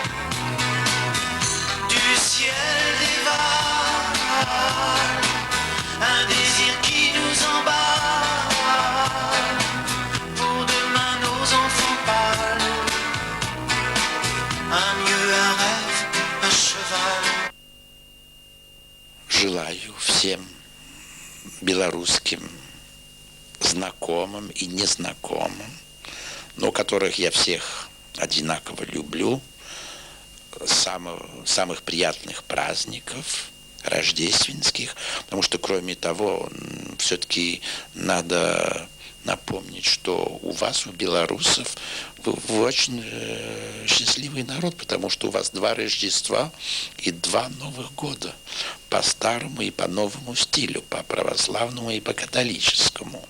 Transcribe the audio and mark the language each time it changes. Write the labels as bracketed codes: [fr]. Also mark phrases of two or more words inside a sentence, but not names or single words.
[fr] Du ciel dévale un désir qui nous emballe. Pour demain nos enfants pâles, un mieux, un rêve, un cheval. [ru] Желаю всем белорусским знакомым и незнакомым, но которых я всех одинаково люблю, самых приятных праздников рождественских, потому что, кроме того, все-таки надо напомнить, что у вас, у белорусов, вы очень счастливый народ, потому что у вас 2 Рождества и 2 Новых года по старому и по новому стилю, по православному и по католическому.